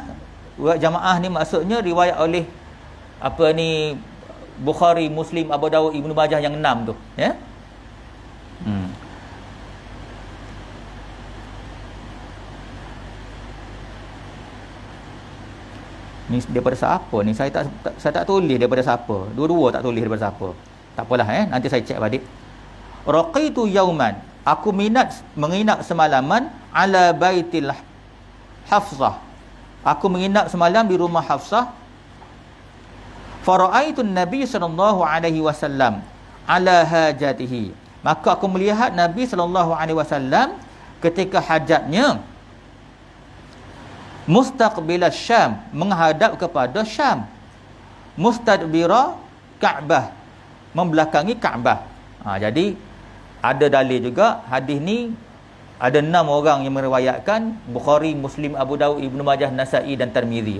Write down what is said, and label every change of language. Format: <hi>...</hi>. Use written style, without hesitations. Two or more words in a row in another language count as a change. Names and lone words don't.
<ms>Riwayat jamaah ni maksudnya riwayat oleh Bukhari, Muslim, Abu Dawud, Ibnu Majah yang 6 tu, ya. Ni daripada siapa ni? Saya tak tulis daripada siapa. Dua-dua tak tulis daripada siapa. Tak apalah, nanti saya cek balik.</ms> <ar>رقيت يوما,</ar> <ms>aku menginap semalaman</ms> <ar>على بيت</ar> <ms>Hafsah. Aku menginap semalam di rumah Hafsah.</ms> <ar>فرأيت النبي صلى الله عليه وسلم على حاجته.</ar> <ms>Maka aku melihat Nabi</ms> <ar>صلى الله عليه وسلم</ar> <ms>ketika hajatnya</ms> <ar>مستقبل الشام,</ar> <ms>menghadap kepada Syam.</ms> <ar>مستدبر الكعبة,</ar> <ms>membelakangi Ka'bah. Jadi ada dalil juga hadis ni ada 6 orang yang meriwayatkan, Bukhari, Muslim, Abu Dawud, Ibnu Majah, Nasa'i dan Tirmizi.</ms>